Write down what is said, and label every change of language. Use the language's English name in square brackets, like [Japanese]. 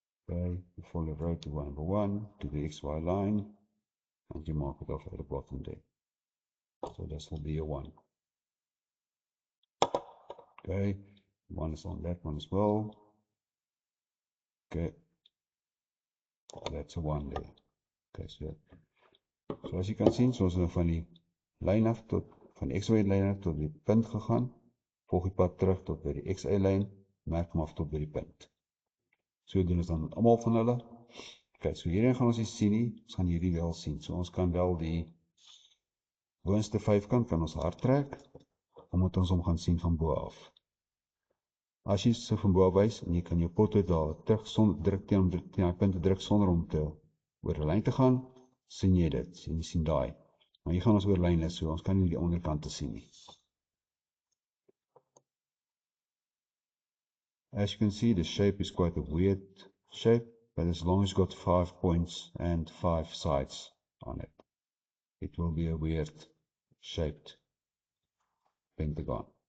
[English] Okay, you follow the road to number 1, to the XY line, and you mark it off at the bottom there. So this will be your 1. Okay, 1 is on that one as well. Okay, that's a 1 there. [Afrikaans] Okay, so as jy kan sien, soos van die lyn af tot, van die XY lyn af tot die punt gegaan, volg die pad terug tot by die XY lyn, merk hom af tot by die punt. So doen ons dan allemaal van hulle. Okay, so hierin gaan ons nie sien nie, ons gaan hierdie wel sien. So ons kan wel die boonste vyfkant kan ons hard trek, omdat ons hom gaan sien van bo af. As jy so van bo af wys, en jy kan jou potlood daar terug druk teen die punt te druk sonder om te oor die lyn te gaan, sien jy dit, en jy sien daai. Maar hier gaan ons oor lyn is, so ons kan nie die onderkant te sien nie. [English] As you can see, the shape is quite a weird shape, but as long as it's got 5 points and 5 sides on it, it will be a weird shaped pentagon.